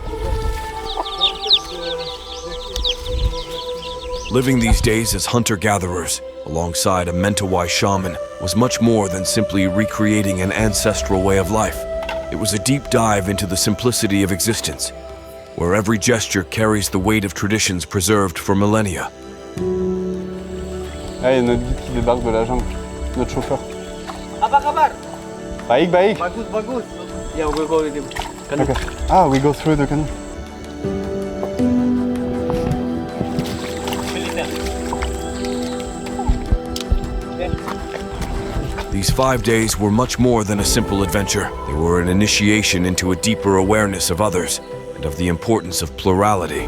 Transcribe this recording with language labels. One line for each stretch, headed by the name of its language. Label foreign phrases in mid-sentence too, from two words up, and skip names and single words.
English: Living these days as hunter-gatherers, alongside a Mentawai shaman, was much more than simply recreating an ancestral way of life. It was a deep dive into the simplicity of existence, where every gesture carries the weight of traditions preserved for millennia.
French: Ah, il y a notre guide qui débarque de la jungle, notre chauffeur.
Indonesian: Apa kabar? Baik, baik. Bagus, bagus.
English: Yeah, we'll go with him. Okay. Ah, we go through the canoe. These 5 days were much more than a simple adventure. They were an initiation into a deeper awareness of others and of the importance of plurality.